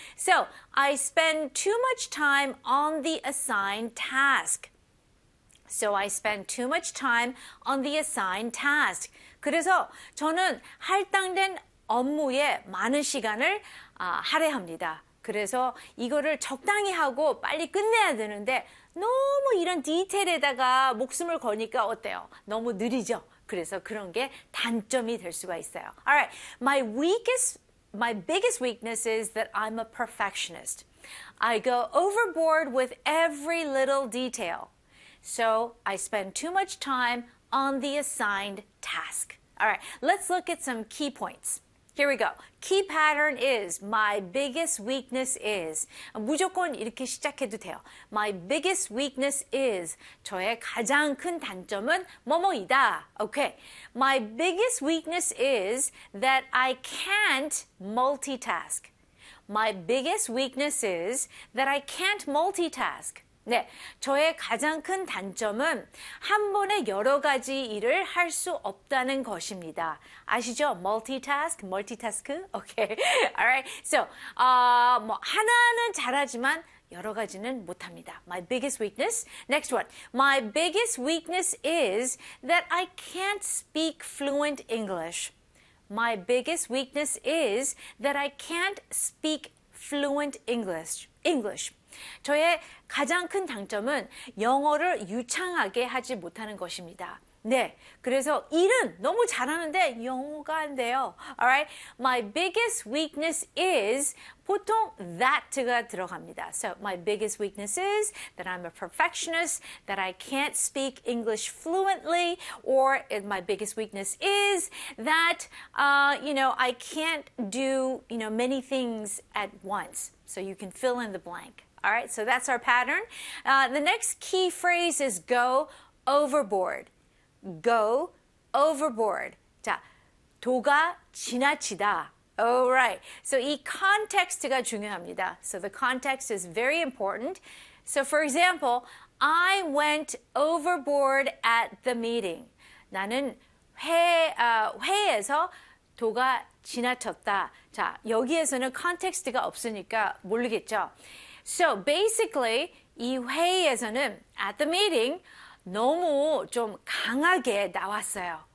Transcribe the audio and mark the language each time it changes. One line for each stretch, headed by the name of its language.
English: So, I spend too much time on the assigned task. So, I spend too much time on the assigned task.
Korean: 그래서 저는 할당된 업무에 많은 시간을 할애합니다. 그래서 이거를 적당히 하고 빨리 끝내야 되는데 너무 이런 디테일에다가 목숨을 거니까 어때요? 너무 느리죠? 그래서 그런 게 단점이 될 수가 있어요.
English: Alright, my biggest weakness is that I'm a perfectionist. I go overboard with every little detail. So I spend too much time on the assigned task. Alright, let's look at some key points. Here we go. Key pattern is my biggest weakness is.
Korean: 무조건 이렇게 시작해도 돼요.
English: My biggest weakness is.
Korean: 저의 가장 큰 단점은 뭐뭐이다.
English: Okay. My biggest weakness is that I can't multitask. My biggest weakness is that I can't multitask.
Korean: 네. 저의 가장 큰 단점은 한 번에 여러 가지 일을 할수 없다는 것입니다. 아시죠?
English: Multitask, multitask. Okay. Alright.
Korean: So, 뭐, 하나는 잘하지만 여러 가지는 못합니다.
English: My biggest weakness. Next one. My biggest weakness is that I can't speak fluent English. My biggest weakness is that I can't speak fluent English. English.
Korean: 저의 가장 큰 장점은 영어를 유창하게 하지 못하는 것입니다. 네. 그래서 일은 너무 잘하는데 영어가 안 돼요.
English: Alright. My biggest weakness is
Korean: 보통 that가 들어갑니다.
English: So, my biggest weakness is that I'm a perfectionist, that I can't speak English fluently, or my biggest weakness is that, I can't do, many things at once. So, you can fill in the blank. All right, so that's our pattern. The next key phrase is go overboard. Go overboard.
Korean: 자, 도가 지나치다.
English: All right, so
Korean: 이 context가 중요합니다.
English: So the context is very important. So for example, I went overboard at the meeting.
Korean: 나는 회에서 도가 지나쳤다. 자, 여기에서는 context가 없으니까 모르겠죠?
English: So basically,
Korean: 이 회의에서는
English: at the meeting
Korean: 너무 좀 강하게 나왔어요.